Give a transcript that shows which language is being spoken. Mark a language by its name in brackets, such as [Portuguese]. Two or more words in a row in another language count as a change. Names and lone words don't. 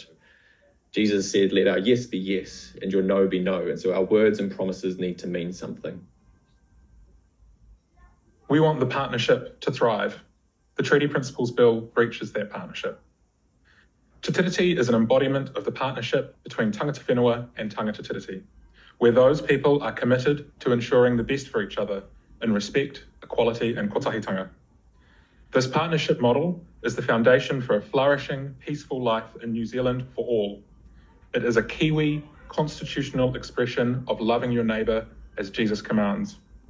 [English] Jesus said, "Let our yes be yes and your no be no," and so our words and promises need to mean something. We want the partnership to thrive. The Treaty Principles Bill breaches that partnership. Te Tiriti is an embodiment of the partnership between [Māori] tangata whenua [English] and [Māori] tangata tiriti, [English] where those people are committed to ensuring the best for each other in respect, equality and kotahitanga. This partnership model is the foundation for a flourishing, peaceful life in New Zealand for all. It is a Kiwi constitutional expression of loving your neighbour as Jesus commands.